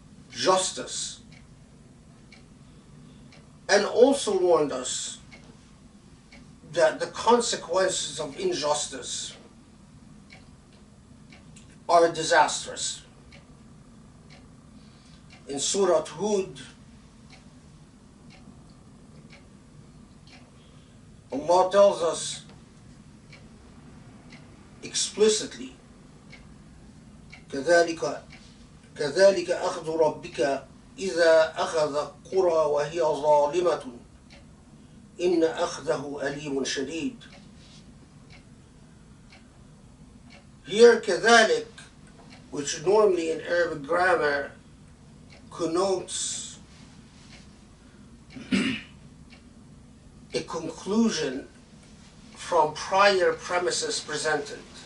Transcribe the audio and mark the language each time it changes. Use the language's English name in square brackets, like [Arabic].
[English] justice, and also warned us that the consequences of injustice are disastrous. In Surah Hud, Allah tells us explicitly, [Arabic] كذلك أخذ ربك إذا أخذ قرى وهي ظالمة إن أخذه أليم شديد. [English] Here كذلك, which normally in Arabic grammar connotes a conclusion from prior premises presented.